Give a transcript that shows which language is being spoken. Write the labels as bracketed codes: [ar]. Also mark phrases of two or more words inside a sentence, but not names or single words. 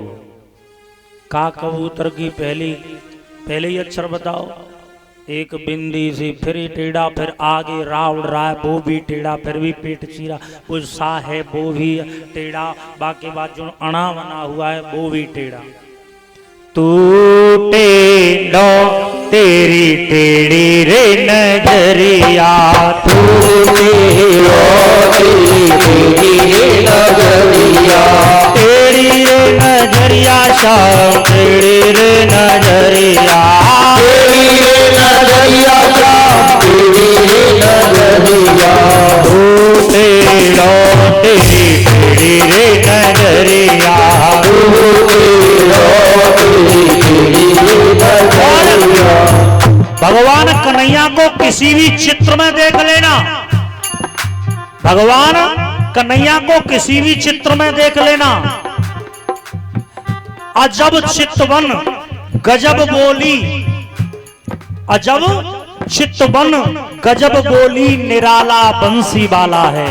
[hi] का कबूतर की पहले ही अक्षर बताओ, एक बिंदी सी फिर ही टेढ़ा, फिर आगे रावण रहा है वो भी टेढ़ा, फिर भी पेट चीरा, कुछ सा है वो भी टेढ़ा, बाकी बात जो अणा बना हुआ है वो भी टेढ़ा। [bra] तू टेढ़ो तेरी टेढ़ी रे नजरिया, तू टेढ़ो तेरी टेढ़ी रे नजरिया, तेरी रे नजरिया श्याम तेरी रे नजरिया, तेरी रे नजरिया श्याम तेरी रे नजरिया, तू टेढ़ो तेरी टेढ़ी रे नजरिया, तू टेढ़ो तेरी टेढ़ी रे नजरिया। [hi] भगवान कन्हैया को किसी भी चित्र में देख लेना, भगवान कन्हैया को किसी भी चित्र में देख लेना। अजब चितवन गजब बोली, अजब चितवन गजब बोली निराला बंसी वाला है।